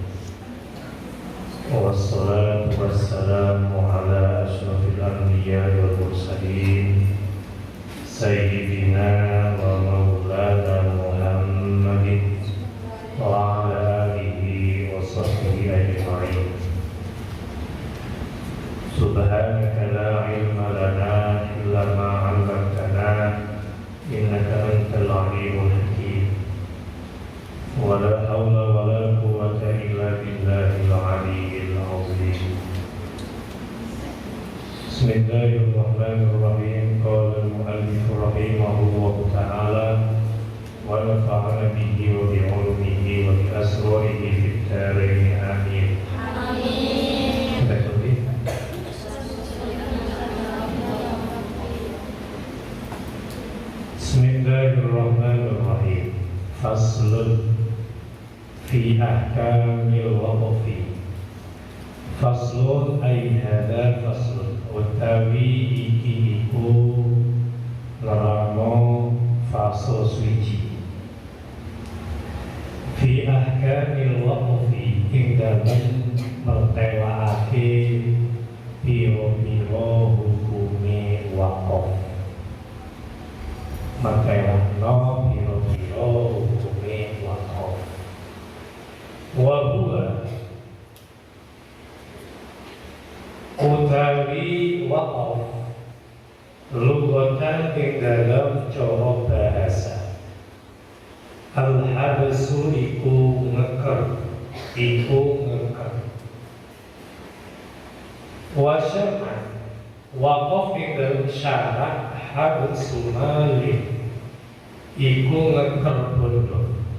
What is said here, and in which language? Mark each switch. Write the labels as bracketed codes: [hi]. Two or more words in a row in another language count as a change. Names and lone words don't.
[ar] والصلاة والسلام على أشرف الأنبياء والمرسلين سيدنا ومولانا محمد وعلى آله وصحبه أجمعين. سبحانك لا علم لنا إلا ما علمتنا إنك أنت العليم الحكيم. ولا حول ولا قوة إلا بالله العلي العظيم. بسم الله الرحمن الرحيم. قال المؤلف رحمه الله تعالى ونفعنا به وبعلومه وبأسراره في الدارين آمين. بسم الله الرحمن الرحيم. فصل في أحكام الوقف. فصل أي هذا فصل [jv] utawi iki iku nerangno fasal suci. [ar] في أحكام الوقف [jv] ing dalem mertelaake piro-piro hukume waqf. Mertelahno piro-piro hukume waqf. [ar] وهو [jv] utawi [ar] وقف لغةً [jv] ing dalam cara bahasa. Al-habsu iku ngeker, [ar] وشرعا [jv] waqf ing dalam syarat [ar] حبس مال [jv] iku ngeker bondo